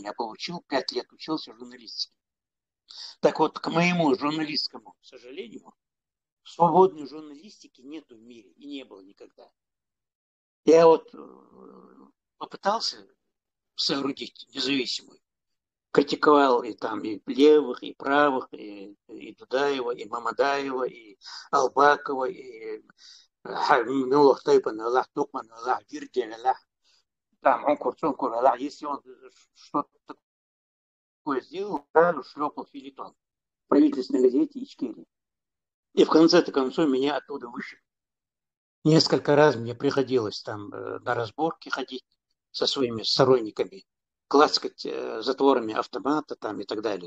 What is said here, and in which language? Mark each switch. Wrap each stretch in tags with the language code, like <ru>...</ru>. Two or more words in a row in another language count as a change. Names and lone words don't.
<ru>Я получил, 5 лет учился в журналистике. Так вот, к моему журналистскому сожалению, свободной журналистики нету в мире и не было никогда. Я вот попытался соорудить независимую. Критиковал и там и левых, и правых, и Дудаева, и Мамадаева, и Албакова, и Милох Тайпан, Аллах Тукман, Аллах Вирдель, Аллах там Онкур, Аллах. Если он что-то такое сделал, правильно шлепал филитон в правительственной газете Ичкерии. И в конце-то концов меня оттуда вышли. Несколько раз мне приходилось там на разборки ходить со своими сторонниками, клацкать затворами автомата там и так далее.</ru>